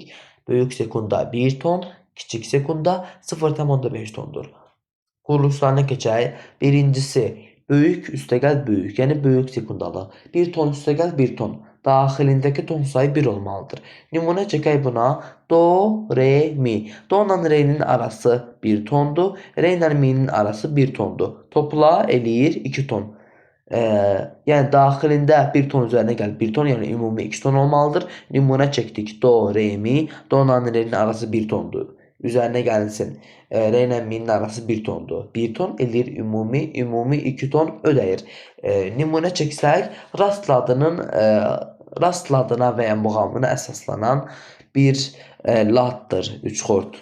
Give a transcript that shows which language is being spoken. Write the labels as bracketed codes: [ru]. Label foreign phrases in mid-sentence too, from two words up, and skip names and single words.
[az] Böyük sekunda 1 ton, kiçik sekunda 0,5 tondur. Quruluşlarına keçək. Birincisi, böyük üstəgəl böyük, yəni böyük sekundalı. 1 ton üstəgəl 1 ton. Daxilindəki ton sayı 1 olmalıdır. Nümunə çəkək buna. Do, re, mi. Do ilə re'nin arası 1 tondur. Re ilə mi'nin arası 1 tondur. Topla eləyir 2 ton. Yəni daxilində 1 ton üzərinə gəl 1 ton, yəni ümumi 2 ton olmalıdır. Nümunə çəkdik. Do, re, mi. Do ilə re'nin arası 1 tondur. Üzərinə gəlinsin. Re ilə mi'nin arası 1 tondur. 1 ton eləyir ümumi 2 ton ödəyir. Nümunə çəksək, rast ladına və ya muğamına əsaslanan bir laddır 3 xord.